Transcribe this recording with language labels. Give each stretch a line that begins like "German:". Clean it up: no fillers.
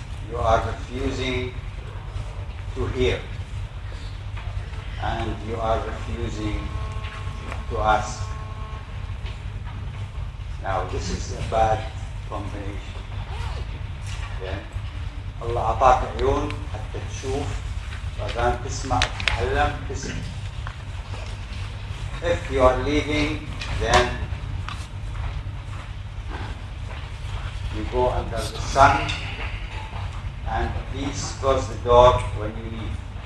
English: You are refusing to hear. And you are refusing to ask. Now, this is a bad combination. Okay?
Arabic: الله أعطاك عيون حتى تشوف بعدين تسمع تتعلم تسمع.
English: If you are leaving, then you go under the sun and please close the door when you leave.